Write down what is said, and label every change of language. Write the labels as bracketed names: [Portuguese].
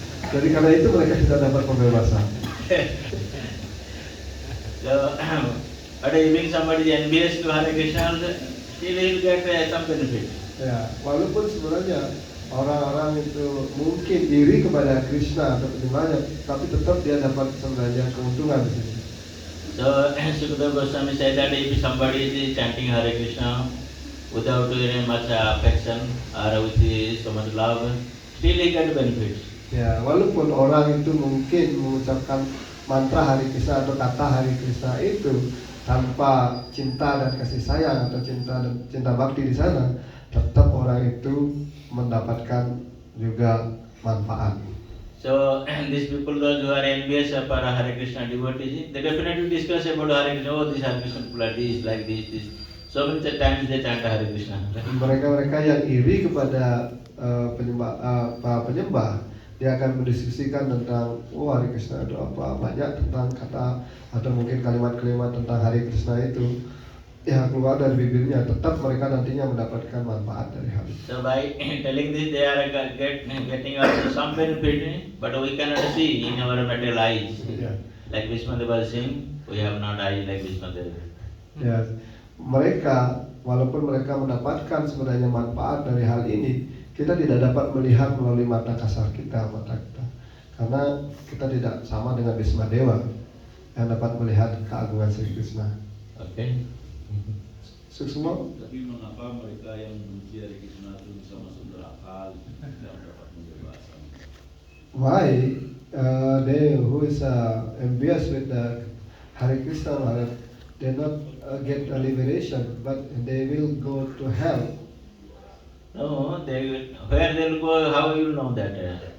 [Indonesian] Jadi karena itu mereka tidak dapat pembebasan. [English] So, but if somebody is envious to Hare Krishna, still he will get some benefit. [Indonesian] Ya, walaupun sebenarnya orang-orang itu mungkin iri kepada Krishna atau bagaimana, tapi tetap dia dapat sebenarnya keuntungan di sini. [English] So, Sukadeva Goswami said that if somebody is chanting Hare Krishna without very much affection or with so much love, still he get benefits. [Indonesian] Ya, walaupun orang itu mungkin mengucapkan mantra Hare Krishna atau kata Hare Krishna itu tanpa cinta dan kasih sayang atau cinta bakti di sana, tetap orang itu mendapatkan juga manfaat. [English] So these people, those who are envious of our Hare Krishna devotees, they definitely discuss about Hare Krishna. Oh, these Hare Krishna people are this, like this. So many times they chant Hare Krishna. [Indonesian] Mereka-mereka yang iri kepada para penyembah, dia akan mendiskusikan tentang Hare Krishna itu apa, banyak tentang kata atau mungkin kalimat-kalimat tentang Hare Krishna itu yang keluar dari bibirnya, tetap mereka nantinya mendapatkan manfaat dari hal itu. [English] So by telling this, they are getting also some benefit, but we cannot see in our material eyes. [Indonesian] Ya. [English] Like Vishmadeva was saying, we have not eyes like Vishmadeva. [Indonesian] Ya, mereka walaupun mereka mendapatkan sebenarnya manfaat dari hal ini, kita tidak dapat melihat melalui mata kasar kita, karena kita tidak sama dengan Vishmadeva yang dapat melihat keagungan Sri Krishna. Okay. Semua. Tapi mengapa mereka yang benci Hare Krishna itu bisa masuk neraka dan dapat membebaskan? [English] Why they who is envious with the Hare Krishna Maharaj, they not get a liberation, but they will go to hell. No, where they will go, how you know that?